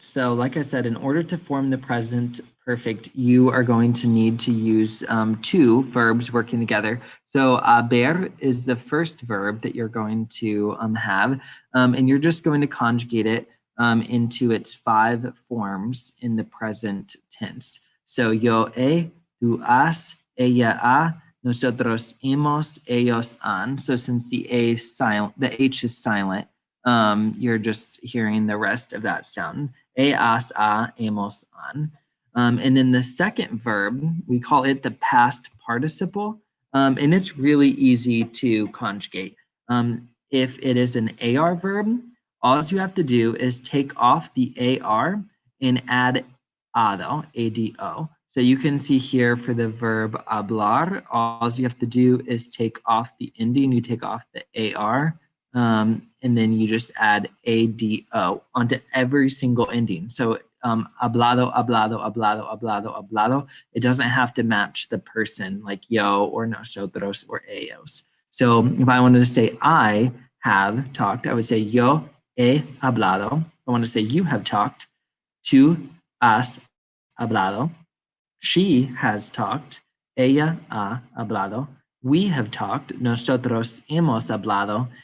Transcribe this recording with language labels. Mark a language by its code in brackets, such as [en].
[en] So like I said, in order to form the present perfect, you are going to need to use two verbs working together. So haber is the first verb that you're going to have, and you're just going to conjugate it into its five forms in the present tense. [es] So yo he, tú has, ella ha, nosotros hemos, ellos han. [en] So since the A is silent, the H is silent, you're just hearing the rest of that sound. [es] Ellas, ha, hemos, han. [en] And then the second verb, we call it the past participle, and it's really easy to conjugate. If it is an AR verb, all you have to do is take off the AR and add ado, A-D-O. So you can see here for the verb hablar, all you have to do is take off the ending, you take off the AR, and then you just add ADO onto every single ending. So [es] hablado, hablado, hablado, hablado, hablado, [en] it doesn't have to match the person like yo or nosotros or ellos. So if I wanted to say I have talked, I would say [es] yo he hablado. [en] If I want to say you have talked, [es] tú has hablado. [en] She has talked. [es] Ella ha hablado. [en] We have talked. [es] Nosotros hemos hablado.